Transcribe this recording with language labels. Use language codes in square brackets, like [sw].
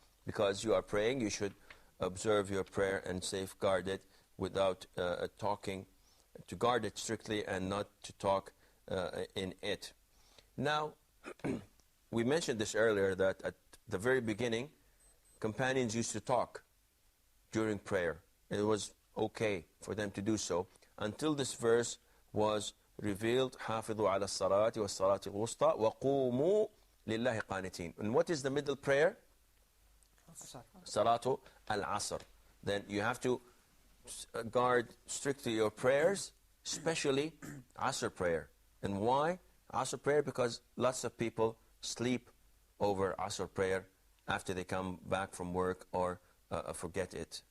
[en] Because you are praying, you should observe your prayer and safeguard it without talking, to guard it strictly and not to talk in it. Now, we mentioned this earlier, that at the very beginning, companions used to talk during prayer. It was okay for them to do so until this verse was revealed. [ar] حافظوا على الصلاة والصلاة الوسطى وقوموا لله قانتين. [en] And what is the middle prayer? Salatu al-Asr. Then you have to guard strictly your prayers, especially Asr prayer. And why Asr prayer? Because lots of people sleep over Asr prayer after they come back from work or forget it.